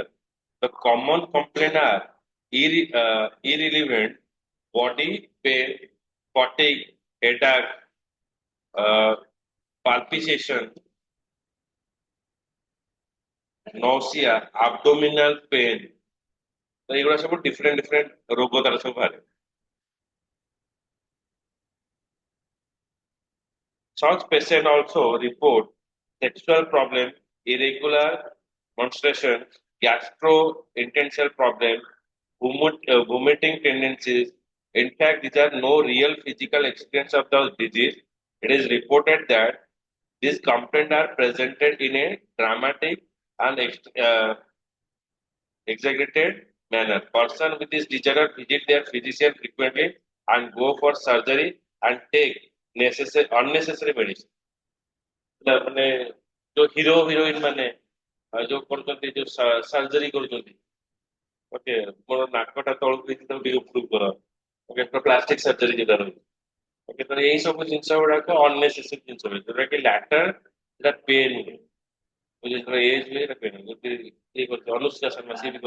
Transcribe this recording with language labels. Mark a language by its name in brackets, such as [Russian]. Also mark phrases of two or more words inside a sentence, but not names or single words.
[English] The common complaints are irrelevant body pain, fatigue, headache, uh, palpitation, nausea, abdominal pain. [Odia] ତ ଏଇଗୁଡ଼ା ସବୁ ଡିଫରେଣ୍ଟ ରୋଗ ତାର ସବୁ ବାହାରେ। [English] Such patients also report sexual problems, irregular menstruation, gastrointestinal problems, vomiting tendencies. In fact, these are no real physical experience of the disease. It is reported that these complaints are presented in a dramatic and exaggerated manner. Person with this disorder visit their physician frequently and go for surgery and take unnecessary medicine. [Odia] ମାନେ ଯୋଉ [English] hero heroine [Odia] ମାନେ ଯୋଉ କରୁଛନ୍ତି ଯୋଉ ସର୍ଜରୀ କରୁଛନ୍ତି ଓକେ ମୋର ନାକଟା ତଳକୁ ହେଇଛି ତାକୁ ଟିକେ ଉପରକୁ କର ଓକେ [English] plastic surgery [Odia] ଯୋଉଟା ରହୁଛି ଓକେ ତ ଏଇ ସବୁ ଜିନିଷ ଗୁଡାକ ଅନନେସେସାରୀ ଜିନିଷ ରହୁଛି ଯୋଉଟା କି ଲାଟର ସେଟା ପେନ୍ ଯେତେବେଳେ ଏଜ ହୁଏ ସେଟା ପେନ୍ ଯଦି ଇଏ କରୁଛି ଅନୁଷ୍କା ଶର୍ମା ସିଏ ବି